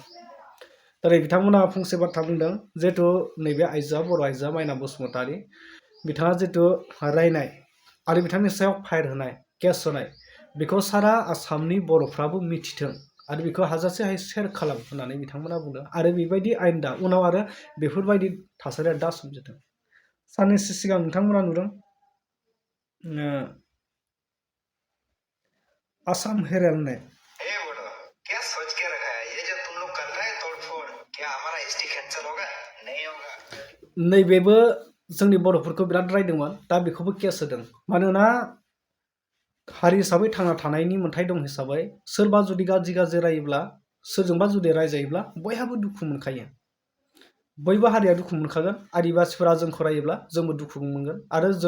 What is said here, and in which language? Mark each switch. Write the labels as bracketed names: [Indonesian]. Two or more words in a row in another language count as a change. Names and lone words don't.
[Bodo] दिनै बिथांमोना फंसे बाथ्रा बुंदों जिहेतु नैबे आइजोआ बर' आइजोआ माइना बसुमतारी बिथाङा जितु रायनाय आरो बिथांनि सायाव फायर होनाय केस होनाय बेखौ सारा आसामनि बर'फ्राबो मिथिथों आरो बेखौ हाजासे शेयार खालाम होननानै बिथांमोना बुंदों आरो बेबायदि आयेन दा उनाव आरो बेफोरबायदि थासारिया दा सोमजिथों। साननैसो सिगां नोंथांमोना नुदों आसाम हेराल्ड ने [Hindi] क्या सोच के रखा है ये जो तुम लोग कर रहे हैं तोड़फोड़ क्या हमारा ST कैंसिल होगा नहीं होगा [Bodo] नैबेबो जोंनि बर'फोरखौ बिराद रायदोंमोन दा बेखौबो केस होदों मानोना हारि हिसाबै थांना थानायनि मोन्थाय दं हिसाबै सोरबा जुदि गाज्रि रायोब्ला सोरजोंबा जुदि रायजायोब्ला बयहाबो दुखु मोनखायो बयबो हारिया दुखु मोनखागोन आदिवासीफोरा जोंखौ रायोब्ला जोंबो दुखु मोनगोन आरो जों